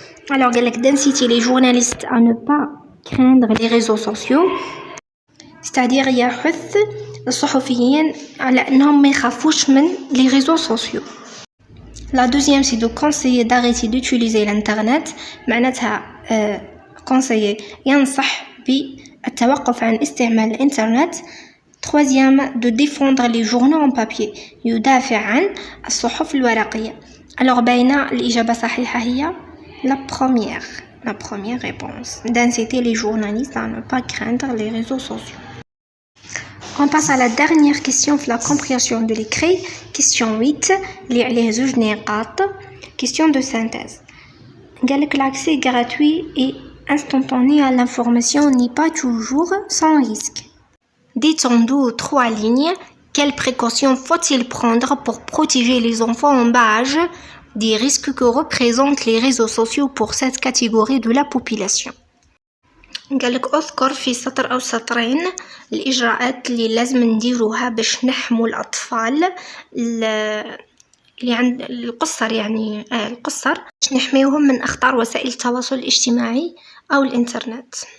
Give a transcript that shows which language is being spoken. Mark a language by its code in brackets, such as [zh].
[fr] Alors d'inciter les journalistes à ne pas craindre les réseaux sociaux, c'est-à-dire [ar] يحث الصحفيين على أنهم ما يخافوش من [fr] les réseaux sociaux. La deuxième, c'est de conseiller d'arrêter d'utiliser l'internet. [ar] معناتها conseiller ينصح بالتوقف عن استعمال الانترنت. [fr] Troisième, de défendre les journaux en papier. [ar] يدافع عن الصحف الورقية. Alors باينة الإجابة صحيحة هي [fr] la première réponse. D'inciter les journalistes à ne pas craindre les réseaux sociaux. On passe à la dernière question de la compréhension de l'écrit. Question 8. [ar] اللي عليه 2 نقاط. [fr] Question de synthèse. [ar] قالك [fr] l'accès gratuit et instantané à l'information n'est pas toujours sans risque. Détendons 3 lignes. Quelles précautions faut-il prendre pour protéger les enfants en bas âge des risques que représentent les réseaux sociaux pour cette catégorie de la population? [ar] قالك اذكر في سطر أو سطرين الإجراءات اللي لازم نديروها باش نحمو الأطفال اللي عند القصر، يعني القصر باش نحميوهم من أخطار وسائل التواصل الاجتماعي أو الإنترنت.